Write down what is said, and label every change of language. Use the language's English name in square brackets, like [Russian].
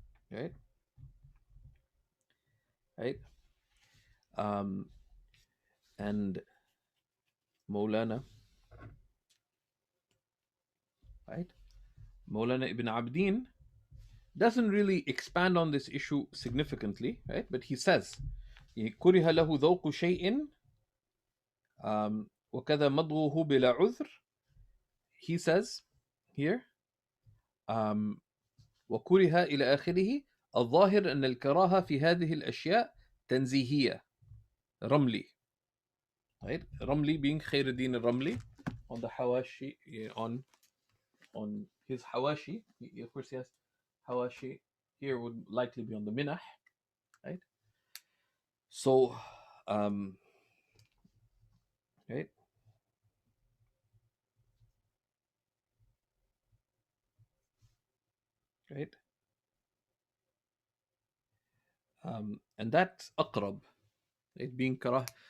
[English] Right, right. And Maulana, right? Maulana Ibn Abdin doesn't really expand on this issue significantly, right? But he says, [Arabic] كره له ذوق شيء وكذا مضغه بلا عذر. [English] He says here, [Arabic] وكره إلى آخره. الظاهر أن الكراهة في هذه الأشياء تنزيهية. [English] رملي, right? Ramli being Khairuddin Ramli on the Hawashi, on his Hawashi. Of course, he has Hawashi here, would likely be on the Minah, right? So, right, right, and that's aqrab, it being karah.